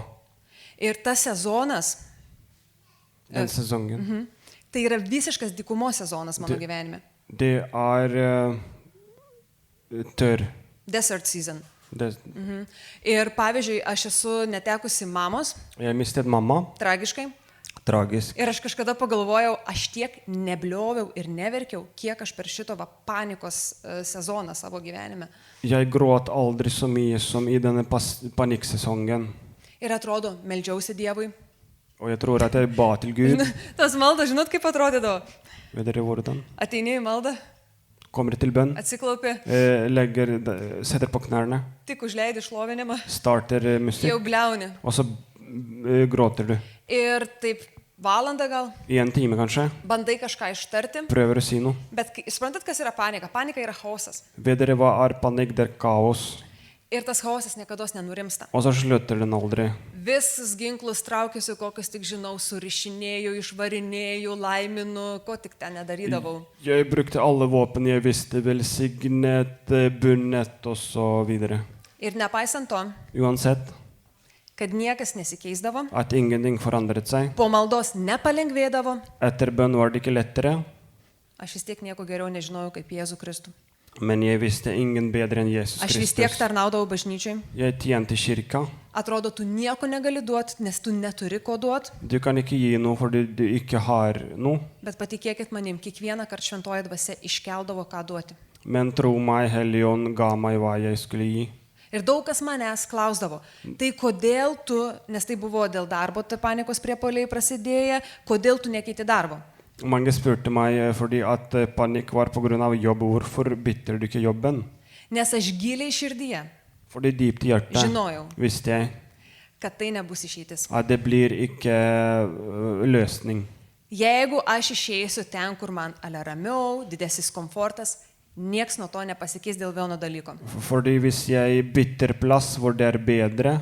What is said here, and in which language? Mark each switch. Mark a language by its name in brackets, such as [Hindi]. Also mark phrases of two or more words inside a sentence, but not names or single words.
[Lithuanian] Ir tas sezonas, [Norwegian] den sesongen. [Lithuanian] tai yra visiškas dykumos sezonas mano gyvenime. [Norwegian] Det er tørr. [English] Desert season. [Norwegian] Det, [Lithuanian] Ir pavyzdžiui, aš esu netekusi mamos, [Norwegian] Jeg mistet mamma. [Lithuanian] tragiškai. [Norwegian] Tragisk. [Lithuanian] Ir aš kažkada pagalvojau, aš tiek neblioviau ir neverkiau, kiek aš per šito panikos sezoną savo gyvenime. [Norwegian] Jeg gråt aldri så mye som i denne panikksesongen. [Lithuanian] Ir atrodo, meldžiausi Dievui. [Norwegian] Og jeg tror at jeg ba til Gud. [Lithuanian] Tas maldas, žinot, kaip atrodydavo? [Norwegian] Vet dere hvordan? [Lithuanian] Ateini į maldą, [Norwegian] Kommer til bønn, [Lithuanian] atsiklaupi, [Norwegian] setter på knærne, [Lithuanian] tik užleidi šlovinimą, [Norwegian] starter musikk, [Lithuanian] jau bliauni. [Norwegian] og så gråter du. [Lithuanian] Ir taip valandą gal, [Norwegian] I en time kanskje. [Lithuanian] bandai kažką ištarti, [Norwegian] Prøver å si noe. [Lithuanian] bet suprantat, kas yra panika? Panika yra chaosas. [Norwegian] Vet dere hva er panikk? Det er kaos. [Lithuanian] Ir tas chaosas niekada nenurimsta. [Norwegian] Og så slutter den aldri. [Lithuanian] Visus ginklus traukiuosi, kokius tik žinau, surišinėjau, išvarinėjau, laiminu, ko tik ten nedarydavau. [Norwegian] Jeg brukte alle våpen jeg visste, velsignet, bundet og så videre. [Lithuanian] Ir nepaisant to, [Norwegian] Uansett [Lithuanian] kad niekas nesikeisdavo, [Norwegian] at ingenting forandret seg. [Lithuanian] po maldos nepalengvėdavo, [Norwegian] Etter bønn var det ikke lettere, [Lithuanian] aš vis tiek nieko geriau nežinojau kaip Jėzų Kristų. [Norwegian] men jeg visste ingen bedre enn Jesus [Lithuanian] Aš vis tiek Kristus. tarnaudavau bažnyčiai. [Norwegian] Jeg tjente kirka. [Lithuanian] Atrodo, tu nieko negali duoti, nes tu neturi ko duoti, [Norwegian] Du kan ikke gi noe fordi du ikke har noe. [Lithuanian] bet patikėkit manim, kiekvieną kartą šventoji dvasia iškeldavo ką duoti. [Norwegian] Men tro meg, Helligånd ga meg hva jeg skulle gi. [Lithuanian] Ir daug kas manęs klausdavo, tai kodėl tu, nes tai buvo dėl darbo, tai panikos priepuoliai prasidėję, kodėl tu nekeiti darbo? [Norwegian] Mange spurte meg fordi at panikk var på grunn av jobb. Hvorfor bytter du ikke jobben? [Lithuanian] Nes aš giliai širdyje [Norwegian] Fordi dypt i hjertet [Lithuanian] žinojau, [Norwegian] visste jeg [Lithuanian] kad tai nebus išeitis. [Norwegian] at det blir ikke løsning. [Lithuanian] Jeigu aš išeisiu ten, kur man ale ramiau, didesnis komfortas, nieks nuo to nepasikeis dėl vieno dalyko. [Norwegian] Fordi hvis jeg bytter plass hvor det er bedre,